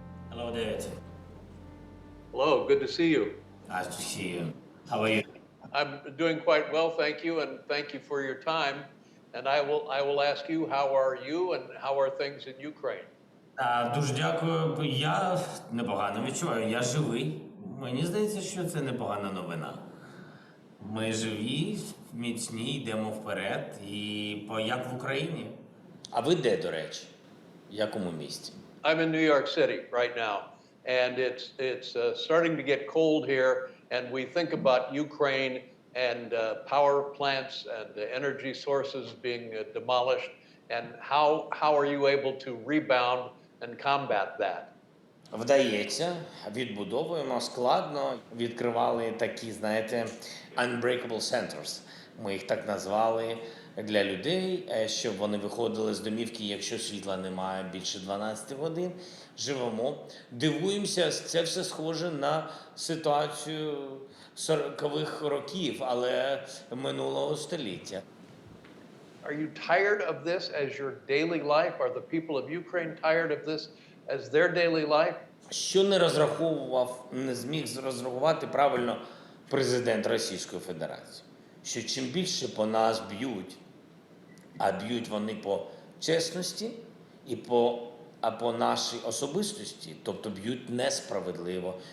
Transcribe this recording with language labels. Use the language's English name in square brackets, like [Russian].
[English] Hello, David. Hello, good to see you. Nice to see you. How are you? I'm doing quite well, thank you, and thank you for your time. And I will ask you, how are you and how are things in Ukraine? [Ukrainian] Дуже дякую. Я непогано відчуваю. Я живий. Мені здається, що це непогана новина. Ми живі, міцні, йдемо вперед. І як в Україні. А ви де, до речі? В якому місті? [English] I'm in New York City right now. And it's starting to get cold here. And we think about Ukraine and power plants and energy sources being demolished. And how are you able to rebound and combat that? [Ukrainian] Вдається, відбудовуємо складно. Відкривали такі, знаєте, [English] unbreakable centers. [Ukrainian] Ми їх так назвали. для людей, щоб вони виходили з домівки, якщо світла немає більше 12 годин. Живемо, дивуємося, це все схоже на ситуацію 40-х років, але минулого століття. [English] Are you tired of this as your daily life? Are the people of Ukraine tired of this as their daily life? [Ukrainian] Що не розраховував, не зміг розрахувати правильно президент Російської Федерації? Що чим більше по нас б'ють, а б'ють вони по чесності і по нашій особистості, тобто б'ють несправедливо.